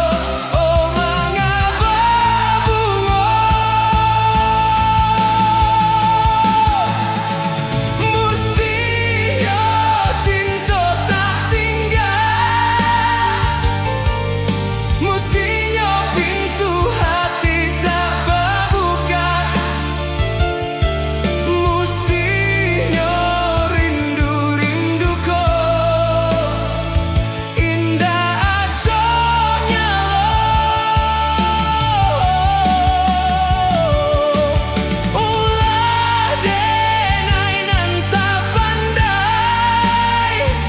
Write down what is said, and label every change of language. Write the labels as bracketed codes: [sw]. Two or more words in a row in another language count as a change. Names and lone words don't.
[id] Oh mengapa bunga mestinya cinta tak singgah, mestinya pintu hati tak berbuka, [min] mestinya rindu-rinduku indah acanya ulah denai nan tak pandai.